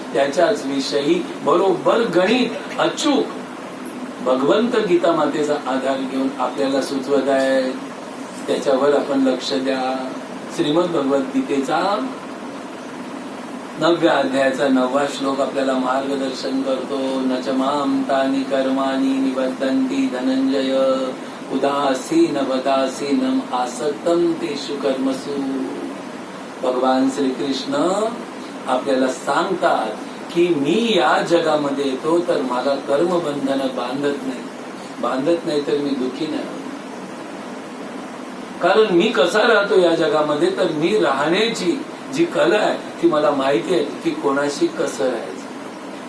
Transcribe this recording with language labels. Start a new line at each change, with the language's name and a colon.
Marathi: त्याच्याच विषयी बरोबर गणित अचूक भगवंत गीता मातेचा आधार घेऊन आपल्याला सुचवत आहे. त्याच्यावर आपण लक्ष द्या. श्रीमद भगवद्गीतेचा 9व्या अध्यायाचा 9वा श्लोक आपल्याला मार्गदर्शन करतो.
Sanskrit: न च मां तानि कर्माणि निबद्धन्ति धनंजय उदासीन वदासीनम आसक्तम तेषु कर्मसु.
Marathi: भगवान श्रीकृष्ण आपल्याला सांगतात की मी या जगामध्ये येतो तर मला कर्मबंधन बांधत नाही तर मी दुःखी नाही. कारण मी कसा राहतो या जगामध्ये, तर मी राहण्याची जी कला आहे ती मला माहिती आहे की कोणाशी कसं राहायचं.